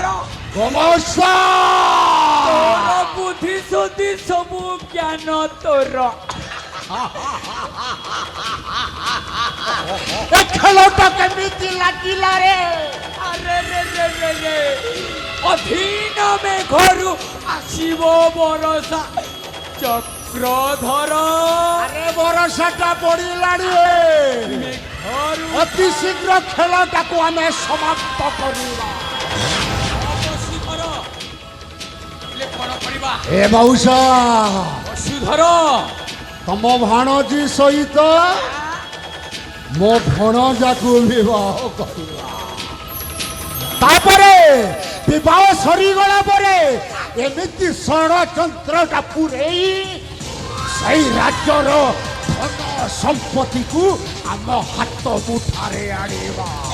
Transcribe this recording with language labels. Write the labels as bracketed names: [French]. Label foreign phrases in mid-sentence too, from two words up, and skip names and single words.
[Odia] নমস্কার ତୋର ବୁଦ୍ଧି ଶୁଦ୍ଧି ସବୁ ଜ୍ଞାନ ତୋର ଏ ଖେଳଟା କେମିତି ଲାଗିଲା ରେ ଆରେ ରେ ରେ ରେ ରେ ଅଧୀନ ମେଘରୁ ଆସିବ ବରସା ଚକ୍ରଧର ଆରେ ବରଷାଟା ପଡ଼ିଲାଣି মেঘরু ଅତି ଶୀଘ୍ର ଖେଳଟାକୁ ଆମେ ସମାପ୍ତ କରିବା বসুধর ହେଲେ କଣ କରିବା ଏ ମଉସା ବସୁଧର ତମ ଭାଣଜୀ ସହିତ ମୋ ଭଣଜାକୁ ବିବାହ କରିବା ତାପରେ ବିବାହ ସରିଗଲା ପରେ ଏମିତି ଷଡ଼ଯନ୍ତ୍ରଟା ପୂରେଇ ସେଇ ରାଜ୍ୟର ଧନ ସମ୍ପତ୍ତିକୁ ଆମ ହାତ ମୁଠାରେ ଆଣିବା